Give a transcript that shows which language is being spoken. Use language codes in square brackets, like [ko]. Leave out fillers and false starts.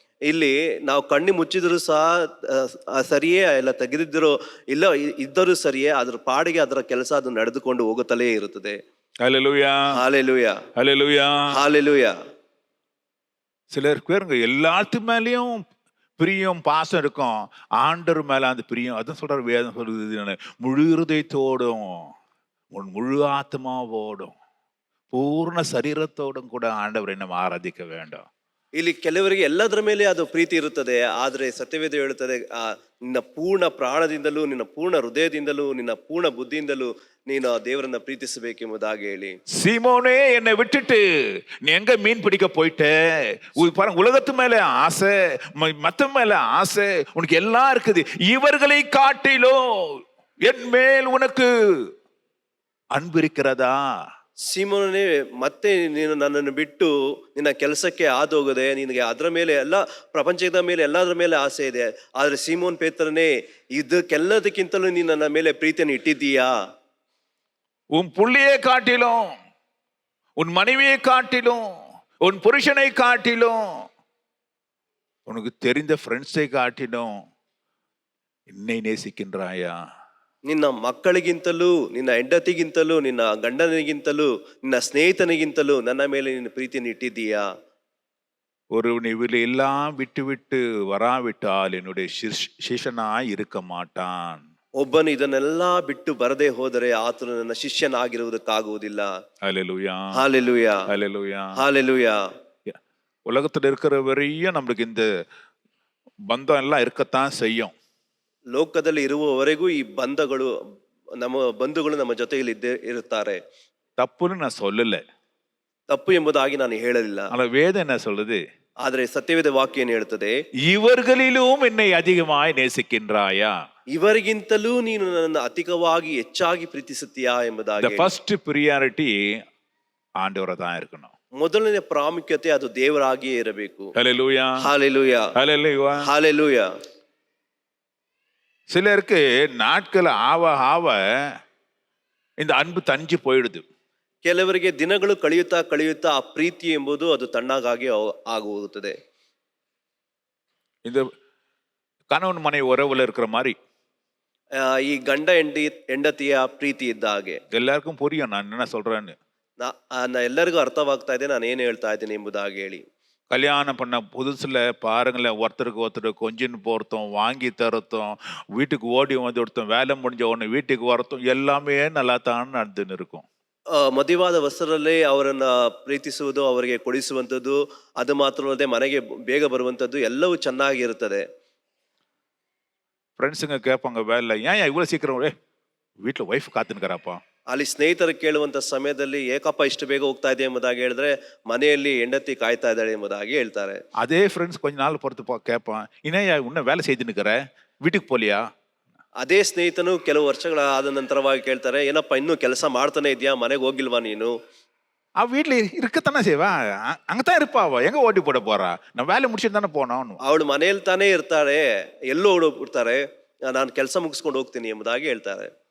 [kn] ಇಲ್ಲಿ ನಾವು ಕಣ್ಣು ಮುಚ್ಚಿದ್ರು ಸಹ ಸರಿಯೇ, ಇಲ್ಲ ತೆಗೆದಿದ್ದರೂ ಇಲ್ಲ ಇದ್ದರೂ ಸರಿಯೇ, ಅದ್ರ ಪಾಡಿಗೆ ಅದರ ಕೆಲಸ ಅದು ನಡೆದುಕೊಂಡು ಹೋಗುತ್ತಲೇ ಇರುತ್ತದೆ. [ta] ஹல்லேலூயா, ஹalleluya, ஹல்லேலூயா, ஹalleluya. சிலர் பேருங்க எல்லாத்து மேலேயும் பிரியம் பாசம் இருக்கும், ஆண்டவர் மேல அந்த பிரியம். அதான் சொல்றாரு, வேதம் சொல்லுது, முழு இருதயத்தோடும் உன் முழு ஆத்மாவோடும் பூர்ண சரீரத்தோடும் கூட ஆண்டவரை நம்ம ஆராதிக்க வேண்டும். [kn] ಇಲ್ಲಿ ಕೆಲವರಿಗೆ ಎಲ್ಲದರ ಮೇಲೆ ಅದು ಪ್ರೀತಿ ಇರುತ್ತದೆ, ಆದರೆ ಸತ್ಯವೇದ ಹೇಳುತ್ತದೆ ನಿನ್ನ ಪೂರ್ಣ ಪ್ರಾಣದಿಂದಲೂ, ನಿನ್ನ ಪೂರ್ಣ ಹೃದಯದಿಂದಲೂ, ನಿನ್ನ ಪೂರ್ಣ ಬುದ್ಧಿಯಿಂದಲೂ ನೀನು ಆ ದೇವರನ್ನ ಪ್ರೀತಿಸಬೇಕೆಂಬುದಾಗಿ ಹೇಳಿ. [ta] சீமோனே, என்னை விட்டுட்டு நீ எங்க மீன் பிடிக்க போயிட்ட? பாருங்க, உலகத்து மேல ஆசை, மத்த மேல ஆசை, உனக்கு எல்லாம் இருக்குது. இவர்களை காட்டிலும் என் மேல் உனக்கு அன்பு இருக்கிறதா? [kn] ಸೀಮೋನನೇ, ಮತ್ತೆ ನೀನು ನನ್ನನ್ನು ಬಿಟ್ಟು ನಿನ್ನ ಕೆಲಸಕ್ಕೆ ಆದೋಗದೆ, ನಿನಗೆ ಅದರ ಮೇಲೆ ಎಲ್ಲ, ಪ್ರಪಂಚದ ಮೇಲೆ ಎಲ್ಲದರ ಮೇಲೆ ಆಸೆ ಇದೆ. ಆದ್ರೆ ಸೀಮೋನ್ ಪೇತ್ರನೇ, ಇದಕ್ಕೆಲ್ಲದಕ್ಕಿಂತಲೂ ನೀನು ನನ್ನ ಮೇಲೆ ಪ್ರೀತಿಯನ್ನು ಇಟ್ಟಿದ್ದೀಯಾ? [ta] உன் புள்ளியை காட்டிலும், உன் மனைவியை காட்டிலும், உன் புருஷனை காட்டிலும், உனக்கு தெரிந்த ஃப்ரெண்ட்ஸை காட்டிலும் என்னை நேசிக்கின்றாயா? [kn] ನಿನ್ನ ಮಕ್ಕಳಿಗಿಂತಲೂ, ನಿನ್ನ ಹೆಂಡತಿಗಿಂತಲೂ, ನಿನ್ನ ಗಂಡನಿಗಿಂತಲೂ, ನಿನ್ನ ಸ್ನೇಹಿತನಿಗಿಂತಲೂ ನನ್ನ ಮೇಲೆ ನಿನ್ನ ಪ್ರೀತಿಯನ್ನು ಇಟ್ಟಿದ್ದೀಯಾ? [ta] ஒருவன் இவளை எல்லாம் விட்டு விட்டு வராவிட்டால் என்னுடைய சிஷ்யனாய் இருக்க மாட்டான். [kn] ಒಬ್ಬನು ಇದನ್ನೆಲ್ಲ ಬಿಟ್ಟು ಬರದೆ ಹೋದರೆ ಆತನು ನನ್ನ ಶಿಷ್ಯನಾಗಿರುವುದಕ್ಕಾಗುವುದಿಲ್ಲ. [ta] ஹல்லேலூயா, [kn] ಹಾಲೆಲೂಯಾ, [ta] ஹல்லேலூயா. [kn] ಹಾಲೆಲೂಯಾ. [ta] உலகத்துல இருக்கிற வரையும் நம்மளுக்கு இந்த பந்தம் எல்லாம் இருக்கத்தான் செய்யும். [kn] ಲೋಕದಲ್ಲಿ ಇರುವವರೆಗೂ ಈ ಬಂಧುಗಳು ನಮ್ಮ ಜೊತೆಯಲ್ಲಿ ಇರುತ್ತಾರೆ. [ta] தப்புன்னு நான் சொல்லல, [kn] ತಪ್ಪು ಎಂಬುದಾಗಿ ನಾನು ಹೇಳಲಿಲ್ಲ. [ta] ஆனா வேதம் என்ன சொல்லுது? [kn] ಆದ್ರೆ ಸತ್ಯವೇದ ವಾಕ್ಯ ಏನು ಹೇಳ್ತದೆ? [ta] இவர்களிலும் என்னை அதிகமாய் நேசிக்கின்றாயா? [kn] ಇವರಿಗಿಂತಲೂ ನೀನು ನನ್ನನ್ನು ಅಧಿಕವಾಗಿ ಹೆಚ್ಚಾಗಿ ಪ್ರೀತಿಸುತ್ತೀಯಾ [en] The [kn] ಎಂಬುದಾಗಿ. [en] first priority [ta] ஆண்டவரா தான் இருக்கணும். [kn] ಮೊದಲನೇ ಪ್ರಾಮುಖ್ಯತೆ ಅದು ದೇವರಾಗಿಯೇ ಇರಬೇಕು. [ta] ஹல்லேலூயா, [kn] ಹಾಲೆಲೂಯಾ, [ta] ஹல்லேலூயா. [kn] ಹಾಲೆಲೂಯಾ. [ta] சிலருக்கு நாட்கள் ஆவ ஆவ இந்த அன்பு தஞ்சு போயிடுது. [kn] ಕೆಲವರಿಗೆ ದಿನಗಳು ಕಳೆಯುತ್ತಾ ಕಳೆಯುತ್ತಾ ಆ ಪ್ರೀತಿ ಎಂಬುದು ಅದು ತಣ್ಣಗಾಗಿ ಆಗುತ್ತದೆ. [ta] இந்த கணவன் மனைவி உறவுல இருக்கிற மாதிரி [kn] ಈ ಗಂಡ ಹೆಂಡತಿಯ ಪ್ರೀತಿ ಇದ್ದ ಹಾಗೆ [ta] எல்லாருக்கும் புரியும் நான் என்ன சொல்றேன்னு. [kn] ಎಲ್ಲರಿಗೂ ಅರ್ಥವಾಗ್ತಾ ಇದೆ ನಾನು ಏನು ಹೇಳ್ತಾ ಇದ್ದೀನಿ ಎಂಬುದಾಗಿ ಹೇಳಿ. [ta] கல்யாணம் பண்ண புதுசுல பாருங்களேன், ஒருத்தருக்கு ஒருத்தர் கொஞ்சின்னு போறதும், வாங்கி தரத்தும், வீட்டுக்கு ஓடி வந்து ஒருத்தன் வேலை முடிஞ்ச உடனே வீட்டுக்கு வரத்தும் எல்லாமே நல்லா தான் நடந்துன்னு இருக்கும். [kn] ಮದುವಾದ ವಸ್ತ್ರದಲ್ಲೇ ಅವರನ್ನ ಪ್ರೀತಿಸುವುದು, ಅವರಿಗೆ ಕೊಡಿಸುವಂಥದ್ದು, ಅದು ಮಾತ್ರವಲ್ಲದೆ ಮನೆಗೆ ಬೇಗ ಬರುವಂಥದ್ದು ಎಲ್ಲವೂ ಚೆನ್ನಾಗಿರುತ್ತದೆ. [ta] ஃப்ரெண்ட்ஸுங்க கேட்பாங்க, வேலை ஏன் இவ்வளோ சீக்கிரம் வீட்டில் ஒய்ஃப் காத்துனுக்கிறாப்பா. [kn] ಅಲ್ಲಿ ಸ್ನೇಹಿತರು ಕೇಳುವಂತ ಸಮಯದಲ್ಲಿ ಏಕಪ್ಪ ಇಷ್ಟು ಬೇಗ ಹೋಗ್ತಾ ಇದೆ ಎಂಬುದಾಗಿ ಹೇಳಿದ್ರೆ ಮನೆಯಲ್ಲಿ ಹೆಂಡತಿ ಕಾಯ್ತಾ ಇದ್ದಾಳೆ ಎಂಬುದಾಗಿ ಹೇಳ್ತಾರೆ. [ta] அதே ஃப்ரெண்ட்ஸ் கொஞ்ச நாள் பொறுத்து கேட்பான், இன்னையா இன்னும் வேலை செய்துன்னுக்கிற, வீட்டுக்கு போலியா? [kn] ಅದೇ ಸ್ನೇಹಿತನು ಕೆಲವು ವರ್ಷಗಳ ಆದ ನಂತರವಾಗಿ ಕೇಳ್ತಾರೆ, ಏನಪ್ಪ ಇನ್ನೂ ಕೆಲಸ ಮಾಡ್ತಾನೆ ಇದೆಯಾ, ಮನೆಗೆ ಹೋಗಿಲ್ವಾ ನೀನು? [ta] வீட்டில் இருக்கத்தானே செய்வா, அங்கதான் இருப்பாவா, எங்க ஓட்டி போட போறா, நான் வேலை முடிச்சுட்டு தானே போனோம். [kn] ಅವಳು ಮನೆಯಲ್ಲಿ ತಾನೇ ಇರ್ತಾಳೆ, ಎಲ್ಲೋ ಓಡೋಗ್ಬಿಡ್ತಾರೆ, ನಾನು ಕೆಲಸ ಮುಗಿಸ್ಕೊಂಡು ಹೋಗ್ತೀನಿ ಎಂಬುದಾಗಿ ಹೇಳ್ತಾರೆ.